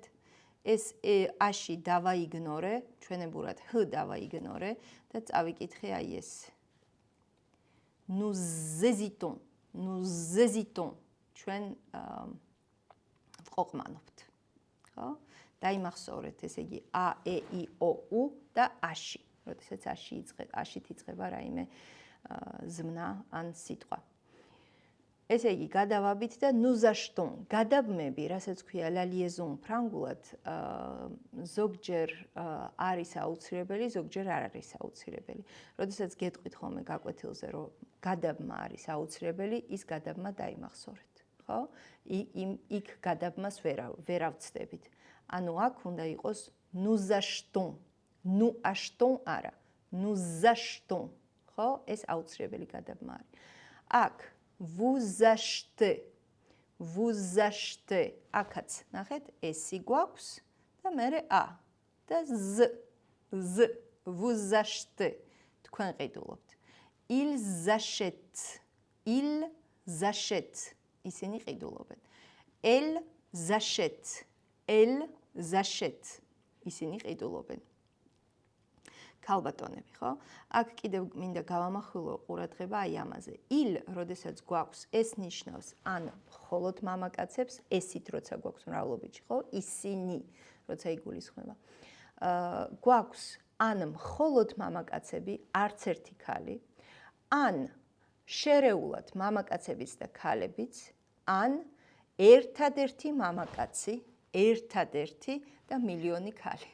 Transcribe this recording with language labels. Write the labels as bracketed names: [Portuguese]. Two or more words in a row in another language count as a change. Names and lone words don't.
[Georgian] ეს აში დავაიგნორე, ჩვენებურად h დავაიგნორე და წავიკითხე აი ეს. [French] Nous hésitons. [Georgian] ჩვენ ვყოყმანობთ. ხო? დაიმახსოვრეთ, ესე იგი a, e, i, o, u და აში. როდესაც აშით იწყება რაიმე ზმნა ან სიტყვა. ესე იგი, გადავაბით და [French] nous achetons. [Georgian] გადაბმები, რასაც ქვია [French] la liaison [Georgian] ფრანგულად, ზოგჯერ არის აუცილებელი, ზოგჯერ არ არის აუცილებელი. როდესაც გეტყვით ხოლმე გაკვეთილზე, რომ გადაბმა არის აუცილებელი, ის გადაბმა დაიმახსოვრეთ. ხო? იქ გადაბმას ვერ ავცდებით. ანუ აქ უნდა იყოს [French] nous achetons. nous achetons [Georgian] არა. [French] nous achetons. [Georgian] ხო? ეს აუცილებელი გადაბმა არის. [French] აქ vous achetez. [Georgian] აქაც, ნახეთ, ესი გვაქვს და მერე a და z. [French] vous achetez. [Georgian] თქვენ ყიდულობთ. [French] ils achètent. [Georgian] ისინი ყიდულობენ. [French] elles achètent. [Georgian] ისინი ყიდულობენ. ქალბატონები, ხო? აქ კიდევ მინდა გავამახვილო ყურადღება აი ამაზე. il, როდესაც გვაქვს, ეს ნიშნავს ან მხოლოდ მამაკაცებს, ესით როცა გვაქვს მრავლობითში, ხო? ისინი, როცა იგულისხმება. გვაქვს ან მხოლოდ მამაკაცები, არც ერთი ქალი, ან შერეულად მამაკაცებიც და ქალებიც, ან ერთადერთი მამაკაცი, და მილიონი ქალი.